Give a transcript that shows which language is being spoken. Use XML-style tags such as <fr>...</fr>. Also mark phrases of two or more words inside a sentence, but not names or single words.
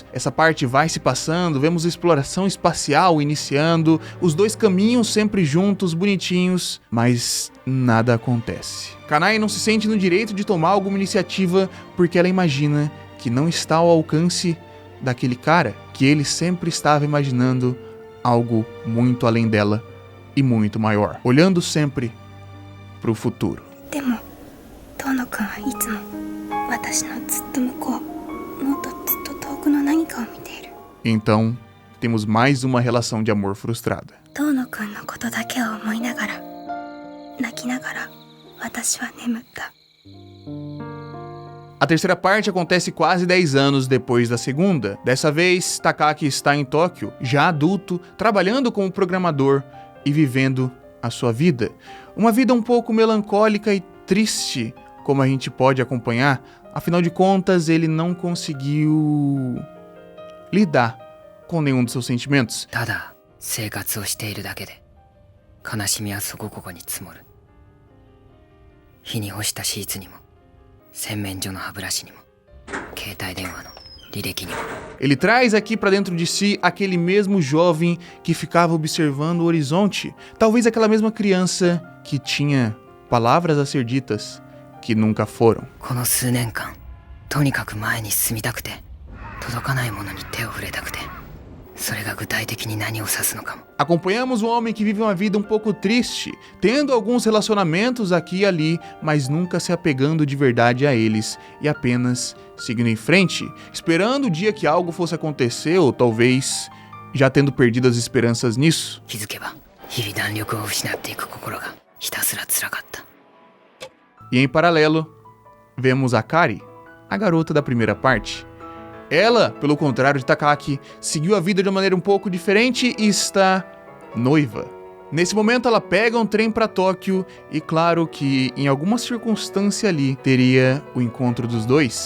<pt>Essa parte vai se passando, vemos a exploração espacial iniciando, os dois caminham sempre juntos, bonitinhos, mas nada acontece. Kanae não se sente no direito de tomar alguma iniciativa porque ela imagina que não está ao alcance daquele cara, que ele sempre estava imaginando algo muito além dela e muito maior, olhando sempre para o futuro.</pt> <ja>でも遠野くんはいつも私のずっと向こう、もっとずっと遠くの何かを見ている。</ja> <pt>Então, temos mais uma relação de amor frustrada.</pt> <ja>遠野くんのことだけを思いながら泣きながら私は眠った。</ja> <pt>A terceira parte acontece quase 10 anos depois da segunda. Dessa vez, Takaki está em Tóquio, já adulto, trabalhando como programador e vivendo a sua vida. Uma vida um pouco melancólica e triste, como a gente pode acompanhar. Afinal de contas, ele não conseguiu lidar com nenhum dos seus sentimentos.</pt> <ja>ただ生活をしているだけで悲しみはそこここに積もる。日に干したシーツにも洗面所の歯ブラシにも携帯電話の履歴にも。</ja> <pt>Ele traz aqui para dentro de si aquele mesmo jovem que ficava observando o horizonte. Talvez aquela mesma criança que tinha palavras a ser ditas que nunca foram.</pt> <ja>この数年間とにかく前に進みたくて届かないものに手を触れたくて、それが具体的に何を指すのかも。</ja> <pt>Acompanhamos um homem que vive uma vida um pouco triste, tendo alguns relacionamentos aqui e ali, mas nunca se apegando de verdade a eles e apenas seguindo em frente, esperando o dia que algo fosse acontecer ou talvez já tendo perdido as esperanças nisso.</pt> <ja>気づけば日々弾力を失っていく心がひたすら辛かった。</ja> <pt>E em paralelo, vemos a Kari, a garota da primeira parte. Ela, pelo contrário de Takaki, seguiu a vida de uma maneira um pouco diferente e está noiva. Nesse momento ela pega um trem para Tóquio e claro que em alguma circunstância ali teria o encontro dos dois.</pt>